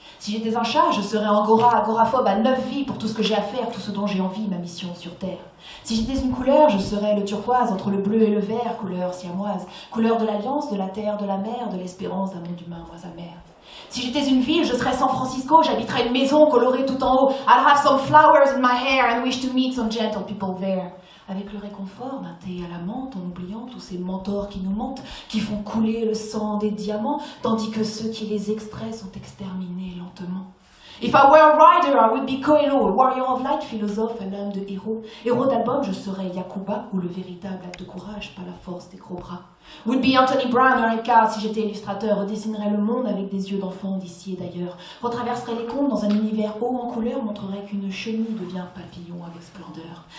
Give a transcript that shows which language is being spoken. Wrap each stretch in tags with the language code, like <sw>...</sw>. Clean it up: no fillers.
<fr>Si j'étais un chat, je serais angora, agoraphobe à 9 vies pour tout ce que j'ai à faire, tout ce dont j'ai envie, ma mission sur Terre. Si j'étais une couleur, je serais le turquoise entre le bleu et le vert, couleur siamoise, couleur de l'alliance, de la terre, de la mer, de l'espérance d'un monde humain moins amer. Si j'étais une ville, je serais San Francisco, j'habiterais une maison colorée tout en haut.</fr> <en>I'll have some flowers in my hair and wish to meet some gentle people there.</en> <fr>Avec le réconfort d'un thé à la menthe, en oubliant tous ces mentors qui nous mentent, qui font couler le sang des diamants, tandis que ceux qui les extraient sont exterminés lentement.</fr> <en>If I were a writer, I would be Coelho, a warrior of light,</en> <fr>philosophe à l'âme de héros. Héros d'album, je serais Yakuba, ou le véritable acte de courage, pas la force des gros bras.</fr> <en>Would be</en> <fr>Anthony Brown ou Ricard, si j'étais illustrateur, redessinerais le monde avec des yeux d'enfant d'ici et d'ailleurs. Retraverserais les contes dans un univers haut en couleur, montrerait qu'une chenille devient papillon avec splendeur.</fr>